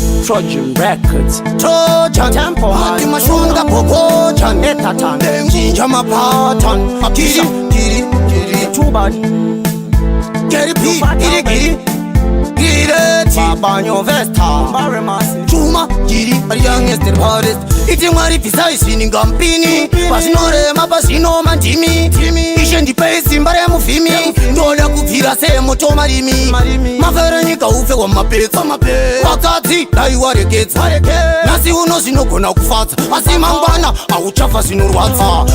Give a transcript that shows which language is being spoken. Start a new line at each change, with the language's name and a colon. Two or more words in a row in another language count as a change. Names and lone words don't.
English: Trojan Records. Trojan. Tempo High.
Shona: Mati mashonga Bobojan. Etatan. Chinja mapatan. Akisha. Kiri, kiri, kiri. Tuban. Kiri pi, Tuban. kiri, kiri. Kiri ti. Baba Nyovesta. Mare Masi. Chuma, kiri.
English: Youngest and hardest.
Shona: Iti mwari pisai sininga mpini. Mpini. Pasino rema, pasino mandimi. Timi. Ishe ndipe simba remuvhimi. Remuvhimi. Ndoda kubvira semoto marimi. Marimi. Mafere nyika ufe kwa mapepa. Kwa mapepa. Vakadzi, dai waregedza. Waregedza. Nhasi uno zvinogona kufadza. Asi mangwana, hauchafa zvinorwadza.